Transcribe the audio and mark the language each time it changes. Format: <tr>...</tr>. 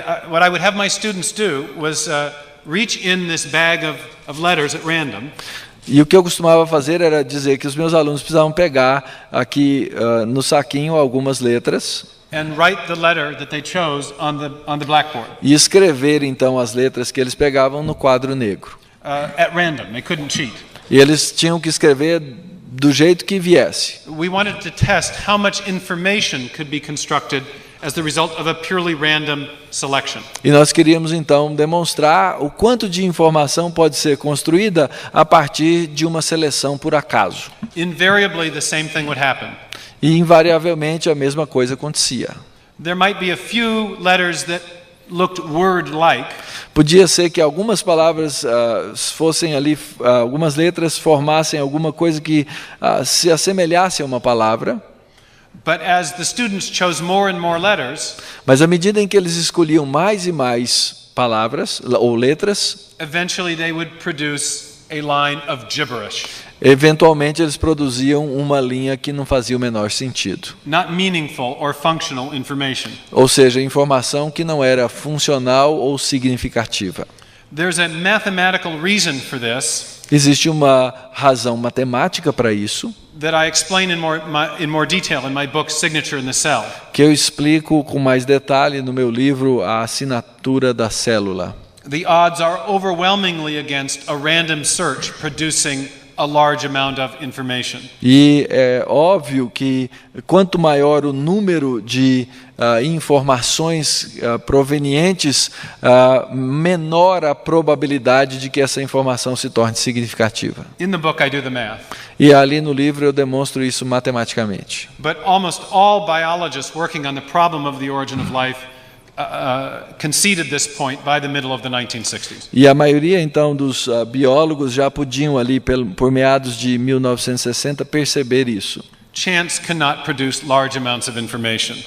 <en>What I would have my students do was reach in this bag of letters at random.</en> <pt>E o que eu costumava fazer era dizer que os meus alunos precisavam pegar aqui no saquinho algumas letras</pt> <en>And write the letter that they chose on the blackboard.</en> <pt>e escrever então as letras que eles pegavam no quadro negro.</pt> <en>At random, they couldn't cheat.</en> <pt>E eles tinham que escrever do jeito que viesse.</pt> <en>We wanted to test how much information could be constructed as the result of a purely random selection.</en> <pt>E nós queríamos então demonstrar o quanto de informação pode ser construída a partir de uma seleção por acaso.</pt> <en>Invariably, the same thing would happen.</en> <pt>E invariavelmente a mesma coisa acontecia.</pt> <en>There might be a few letters that looked word-like,</en> <pt>Podia ser que algumas palavras fossem ali, algumas letras formassem alguma coisa que se assemelhasse a uma palavra.</pt> <en>but as the students chose more and more letters,</en> <pt>Mas à medida em que eles escolhiam mais e mais palavras ou letras,</pt> <en>eventually they would produce a line of gibberish,</en> <pt>eventualmente eles produziam uma linha que não fazia o menor sentido.</pt> <en>not meaningful or functional information.</en> <pt>Ou seja, informação que não era funcional ou significativa.</pt> <en>There's a mathematical reason for this</en> <pt>Existe uma razão matemática para isso,</pt> <en>that I explain in more detail in my book Signature in the Cell.</en> <pt>que eu explico com mais detalhe no meu livro A Assinatura da Célula.</pt> <en>The odds are overwhelmingly against a random search producing a large amount of information.</en> <pt>E é óbvio que quanto maior o número de informações provenientes, menor a probabilidade de que essa informação se torne significativa.</pt> <en>In the book I do the math.</en> <pt>E ali no livro eu demonstro isso matematicamente.</pt> <en>But almost all biologists working on the problem of the origin of life conceded this point by the middle of the 1960s.</en> <pt>E a maioria então dos biólogos já podiam ali por meados de 1960 perceber isso.</pt> <en>chance cannot produce large amounts of information.</en>